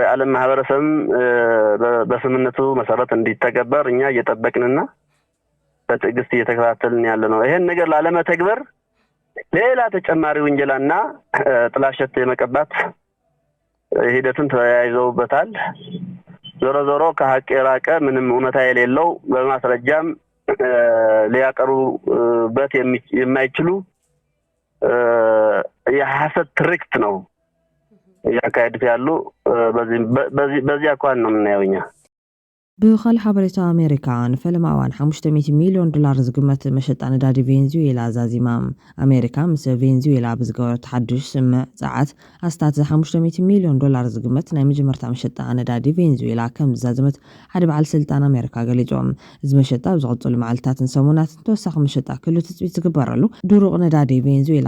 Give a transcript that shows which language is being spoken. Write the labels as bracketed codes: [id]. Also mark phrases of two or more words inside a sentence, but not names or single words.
[am] የዓለም ማህበረሰብ በስምምነቱ መሰረት እንዲተገበር እኛ እየጠበቅንና በትዕግስት እየተከታተልን ያለ ነው። ይሄን ነገር ላለመተግበር ሌላ ተጨማሪ ወንጀላና ጥላሸት የመቀባት ሂደቱን ተያይዘውበታል። ዞሮ ከሀቅ የራቀ ምንም እውነታ የሌለው በማስረጃም ሊያቀርቡበት የማይችሉ የሐሰት ትርክት ነው ያካሄዱት ያሉ። በዚህ አኳን ነው የምናየው እኛ። [ti] ብኻልእ ሓበሬታ ኣሜሪካ ንፈለማ እዋን $500 ሚልዮን ዝግመት መሸጣ ነዳዲ ቬንዙዌላ ኣዛዚማ። ኣሜሪካ ምስ ቬንዙዌላ ብዝገበረቶ ሓድሽ ስምዕ ፀዓት ኣስታት $500 ሚልዮን ዝግመት ናይ መጀመርታ መሸጣ ነዳዲ ቬንዙዌላ ከም ዝዛዘመት ሓደ በዓል ስልጣን ኣሜሪካ ገሊፆም። እዚ መሸጣ ብዝቕፅሉ መዓልትታትን ሰሙናትን ተወሳኺ መሸጣ ክህሉ ትፅቢት ዝግበረሉ ድሩቕ ነዳዲ ቬንዙዌላ